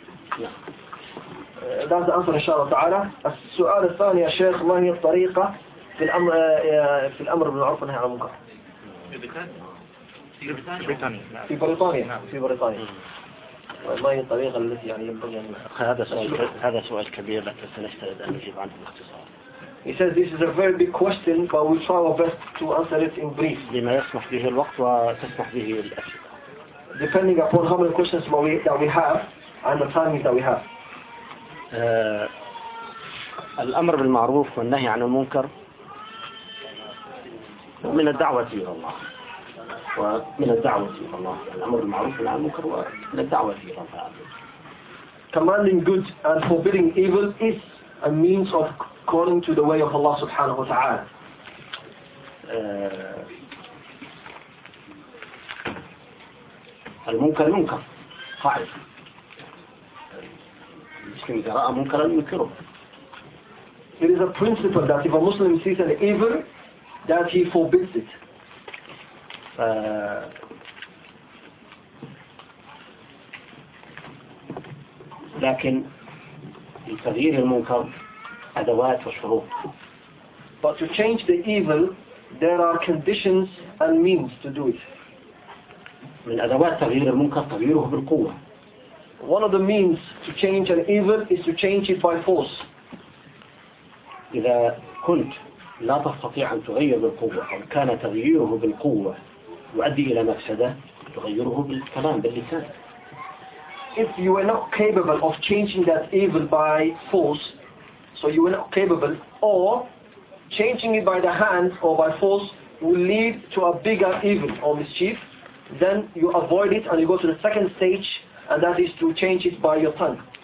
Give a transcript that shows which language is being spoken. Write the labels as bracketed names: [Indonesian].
[English] Answer our question. Yes. That's the answer, [Arabic] إن شاء الله تعالى. السؤال الثاني يا شيخ ما هي الطريقة في الأمر في الأمر بالمعروف والنهي عن المنكر؟ في بريطانيا. في بريطانيا. في بريطانيا. ما هي الطريقة التي يعني ينبغي أن هذا سؤال كبير لكن سنستعد أن نجيب عنه باختصار. [English] He says this is a very big question, but we try our best to answer it in brief. [Arabic] بما يسمح به الوقت وتسمح به الأسئلة. [English] Depending upon how many questions that we have and the timing that we have. [Arabic] الأمر بالمعروف والنهي عن المنكر من الدعوة إلى الله ومن الدعوة إلى الله الأمر بالمعروف والنهي عن المنكر ومن الدعوة إلى الله. [English] Commanding good and forbidding evil is a means of calling to the way of Allah [Arabic] سبحانه وتعالى. المنكر منكر قاعد المسلم إذا رأى منكرا ينكره. [English] It is a principle that if a Muslim sees an evil that he forbids it. [Arabic] لكن لتغيير المنكر أدوات وشروط. [English] But to change the evil there are conditions and means to do it. [Arabic] من أدوات تغيير المنكر تغييره بالقوة. [English] One of the means to change an evil is to change it by force. [Arabic] إذا كنت لا تستطيع أن تغير بالقوة أو كان تغييره بالقوة يؤدي إلى مفسدة تغيره بالكلام باللسان. [English] If you were not capable of changing that evil by force, so you were not capable, or changing it by the hand or by force will lead to a bigger evil or mischief. Then you avoid it and you go to the second stage and that is to change it by your tongue.